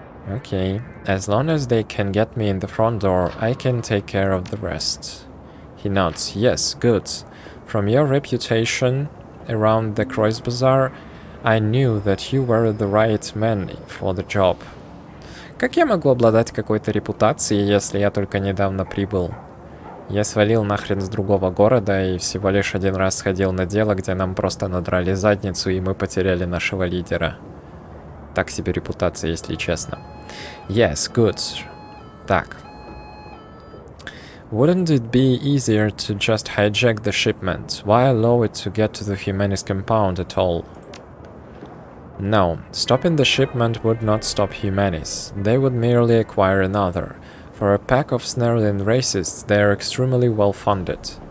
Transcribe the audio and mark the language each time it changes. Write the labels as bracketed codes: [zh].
[en] Okay. As long as they can get me in the front door, I can take care of the rest. He nods. Yes, good. From your reputation around the Croix Bazaar, I knew that you were the right man for the job. [ru] Как я могу обладать какой-то репутацией, если я только недавно прибыл? Я свалил нахрен с другого города и всего лишь один раз сходил на дело, где нам просто надрали задницу, и мы потеряли нашего лидера. Так себе репутация, если честно. [en] Yes, good. Так. Wouldn't it be easier to just hijack the shipment? Why allow it to get to the Humanis compound at all? No, stopping the shipment would not stop Humanis. They would merely acquire another. For a pack of snarling racists, they are extremely well funded.